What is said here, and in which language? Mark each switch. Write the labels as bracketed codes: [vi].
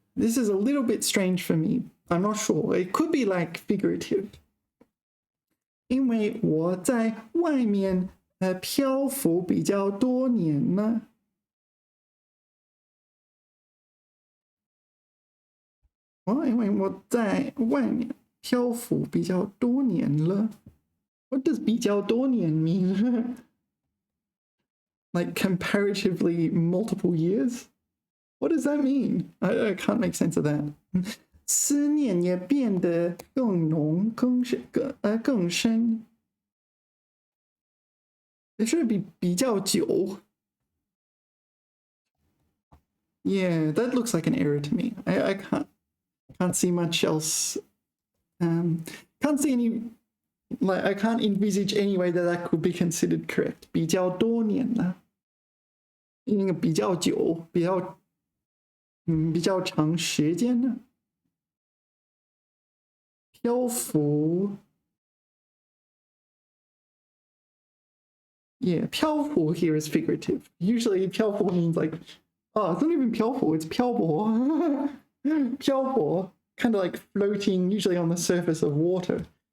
[en] This is a little bit strange for me. I'm not sure. It could be like figurative. [zh] 因为我在外面漂浮比较多年了。因为我在外面漂浮比较多年了。 [en] What does [zh] 比较多年 [en] mean? Like comparatively multiple years? What does that mean? I can't make sense of that. [zh] 思念也变得更浓更深。 [en] It should be [zh] 比较久。 [en] Yeah, that looks like an error to me. I can't see much else. Can't see any, like I can't envisage any way that could be considered correct. [zh] 比较多年了，应该比较久，比较长时间呢。 [en] 漂浮 Yeah, 漂浮 here is figurative. Usually 漂浮 means like, oh, it's not even 漂浮, it's 漂泊. 漂泊, kind of like floating, usually on the surface of water.